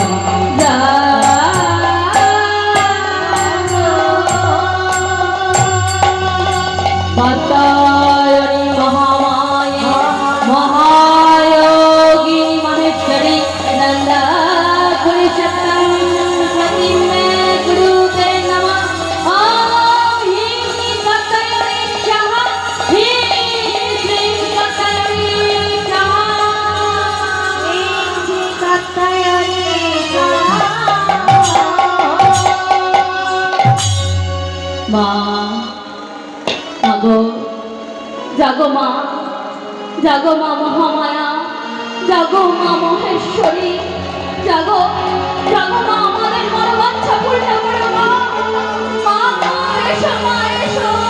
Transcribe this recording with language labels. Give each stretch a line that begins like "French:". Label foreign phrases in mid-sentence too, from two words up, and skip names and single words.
Sanskrit: কাত্যায়নী মহামায়ে মহায়োগিনী মহেশ্বরী নন্দাপুরি শক্তং প্রতিমে গুরুতে নমঃ ॐ ह्रीं श्रीं कात्यायनी स्वाहा ह्रीं श्रीं कात्यायनी
Bangla: स्वाहा মা জাগো জাগো মা জাগো মা মহামায়া জাগো মা মহেশ্বরী জাগো জাগো মা আমাদের মনোবাঞ্ছা পূর্ণ করো মা মা গো, এসো মা এসো